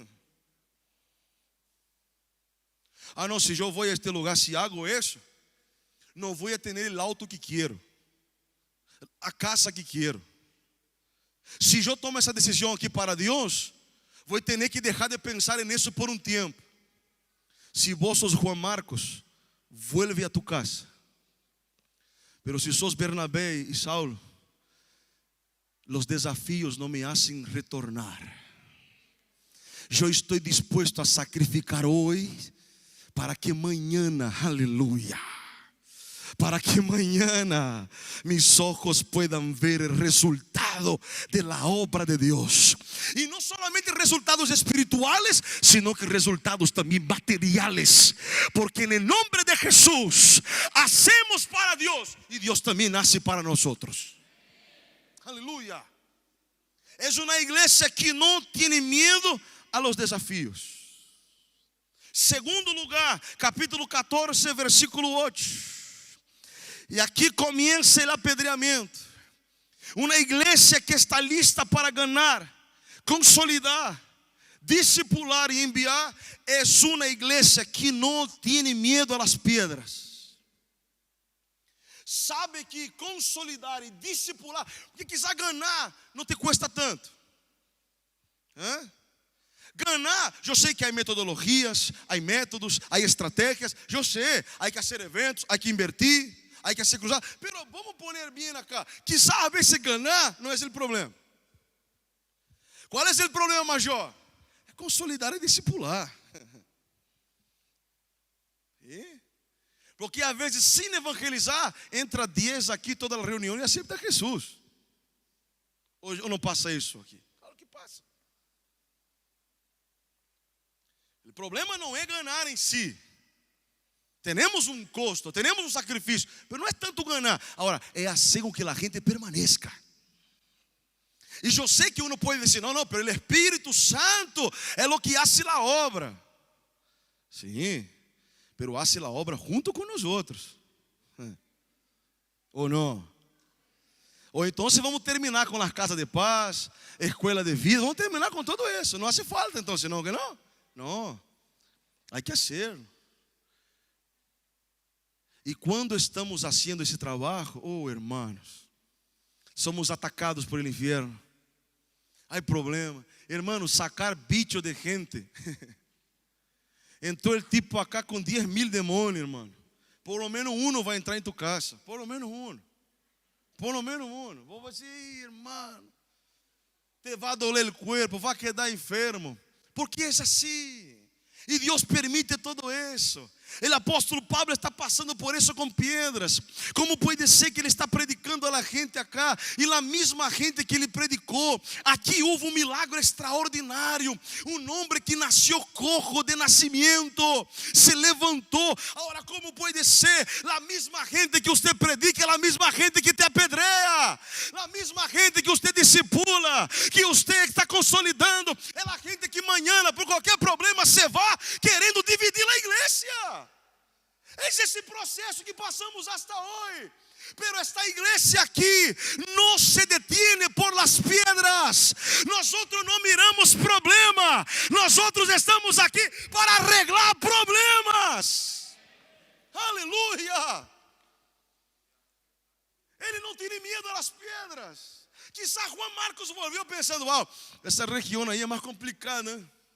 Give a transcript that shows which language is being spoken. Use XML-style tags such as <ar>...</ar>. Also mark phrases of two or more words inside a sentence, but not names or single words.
<pt>Ah, não, se eu vou a este lugar, se hago isso, não vou ter o auto que quero, a casa que quero. Se eu tomo essa decisão aqui para Deus, vou ter que deixar de pensar nisso por um tempo.</pt> <es>Se vos sos Juan Marcos, vuelve a tu casa.</es> <pt>Pero se sos Bernabé e Saulo, os desafios não me hacen retornar. Eu estou disposto a sacrificar hoje para que amanhã, aleluia, para que amanhã</pt> <es>mis ojos puedan ver el resultado de la obra de Dios. Y no solamente resultados espirituales, sino que resultados también materiales. Porque en el nombre de Jesús hacemos para Dios y Dios también hace para nosotros. Aleluya. Es una iglesia que no tiene miedo a los desafíos.</es> <pt>Segundo lugar, capítulo 14, versículo 8. E aqui começa o apedreamento. Uma igreja que está lista para ganhar, consolidar, discipular e enviar, é uma igreja que não tem medo às pedras. Sabe que consolidar e discipular, porque quiser ganhar, não te custa tanto. Ganhar, eu sei que há metodologias, há métodos, há estratégias, eu sei, há que fazer eventos, há que invertir, há que ser cruzado,</pt> <es>pero vamos poner</es> <pt>bem acá,</pt> <es>quizá a veces</es> <pt>ganhar não é o problema. Qual é o problema maior? É consolidar e discipular. Porque às vezes, sem evangelizar, entra 10 aqui toda a reunião e aceita Jesus. Ou não passa isso aqui? Claro que passa. O problema não é ganhar em si. Temos um custo, temos um sacrifício, mas não é tanto ganhar. Agora, é fazer com que a gente permaneça. E eu sei que uno pode dizer, não, mas o Espírito Santo é o que hace a obra. Sim,</pt> <es>pero hace la obra</es> <pt>junto com nós outros. Ou não? Ou então vamos terminar com a Casa de Paz, Escola de Vida, vamos terminar com tudo isso. Não</pt> <es>hace falta</es> <pt>então, senão que não? Não, há que hacerlo. E quando estamos fazendo esse trabalho,</pt> <es>oh hermanos, somos atacados por el inferno.</es> <pt>Há problema, hermanos, sacar bicho de gente. Entrou o tipo acá com 10,000 demônios, irmão.</pt> <es>Por lo menos</es> <pt>um vai entrar em tu casa.</pt> <es>Por lo menos</es> <pt>um.</pt> <es>Por lo menos um.</es> <pt>Vou dizer, irmão, te vai doler o corpo, vai quedar enfermo. Porque é assim. E Deus permite todo isso. O apóstolo Pablo está passando por isso com pedras. Como pode ser que ele está</pt> <es>predicando a la gente acá</es> <pt>e a mesma gente que ele predicou? Aqui houve milagre extraordinário. Homem que nasceu cojo de nascimento se levantou. Agora, como pode ser? A mesma gente que você predica, a mesma gente que te apedreia, a mesma gente que você discipula, que você está consolidando, é a gente que amanhã, por qualquer problema, você vai querendo dividir a igreja. É esse processo que passamos hasta hoje. Pero esta igreja aqui não</pt> <es>se detiene por las piedras.</es> <pt>Nós não miramos problema. Nós estamos aqui para arreglar problemas. Aleluia. Ele não tem medo das pedras. Quizá Juan Marcos volviu pensando, uau, essa região aí é mais complicada, né?</pt>